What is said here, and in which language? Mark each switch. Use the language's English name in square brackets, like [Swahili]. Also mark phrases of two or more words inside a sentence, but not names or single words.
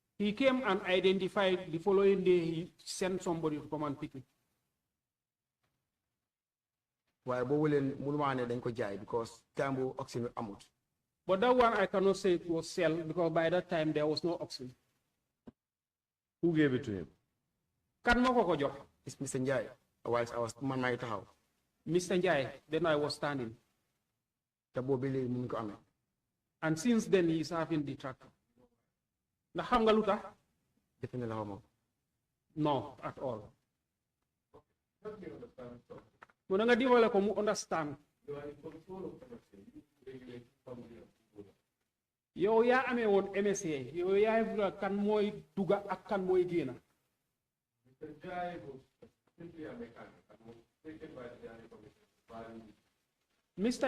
[English] He came and identified the following day he sent somebody to come and pick it. [Wolof] waaye boobu leen mënuma ne dañ ko jaay [English] because time [Wolof] bu auction amut. [English] But that one I cannot say it was sell because by that time there was no auction. Who gave it to him? [Wolof] Kan moko ko jox? [English] It's Mr. Njai. Whilst I was [Wolof] man maa ngi taxaw. [English] Mr. Njai, then I was standing. [Wolof] te boobu léegi mu ngi ko amee. [English] And since then he is having the tractor. [Wolof] Ndax xam nga lu tax? defe ne la xaw ma. [English] No, at all. [Wolof] Mu nga dimbale ko mu understand. Yow yaa amee woon MSA yow yaay vula kan mooy duga ak kan mooy génna. [English] Mr.